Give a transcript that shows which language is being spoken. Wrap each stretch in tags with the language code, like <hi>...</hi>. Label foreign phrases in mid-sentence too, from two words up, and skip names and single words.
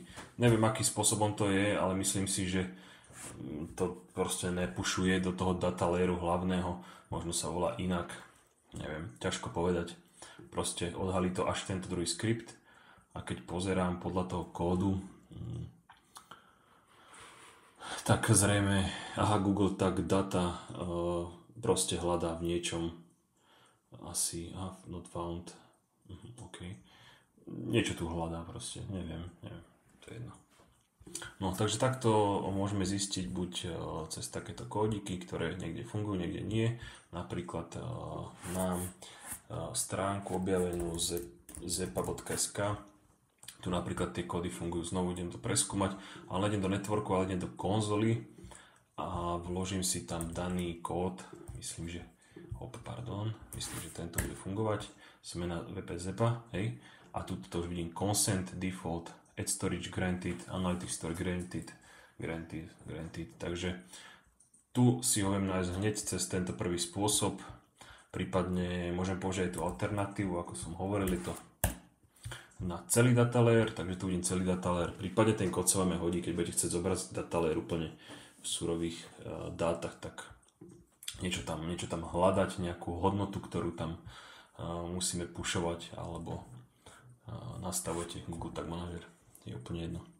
<sk>Neviem, akým spôsobom to je, ale myslím si, že to proste nepušuje do toho</sk> <en>data layeru</en> <sk>hlavného, možno sa volá inak, neviem, ťažko povedať. Proste odhalí to až tento druhý skript a keď pozerám podľa toho kódu, tak zrejme, Google Tag Data proste hľadá v niečom asi,</sk> <en>not found,</en> <sk>OK. Niečo tu hľadá proste, neviem, to je jedno. No, takže takto môžeme zistiť buď cez takéto kódiky, ktoré niekde fungujú, niekde nie. Napríklad mám stránku objavenú zepa.sk. Tu napríklad tie kódy fungujú, znovu idem to preskúmať, ale idem do networku, ale idem do konzoly a vložím si tam daný kód, myslím, že tento bude fungovať. Sme na web zepa, hej, a tu to už vidím</sk> <en>consent, default, add storage granted, analytics store granted,</en> <sk>takže tu si ho viem nájsť hneď cez tento prvý spôsob, prípadne môžem použiť tú alternatívu, ako som hovoril, je to na celý</sk> <en>data layer,</en> <sk>takže tu vidím celý</sk> <en>data layer,</en> <sk>prípadne ten kód sa vám hodí, keď budete chcieť zobrať</sk> <en>data layer</en> <sk>úplne v surových dátach, tak niečo tam hľadať, nejakú hodnotu, ktorú tam musíme pušovať, alebo nastavujete Google Tag Manager, je úplne jedno.</sk>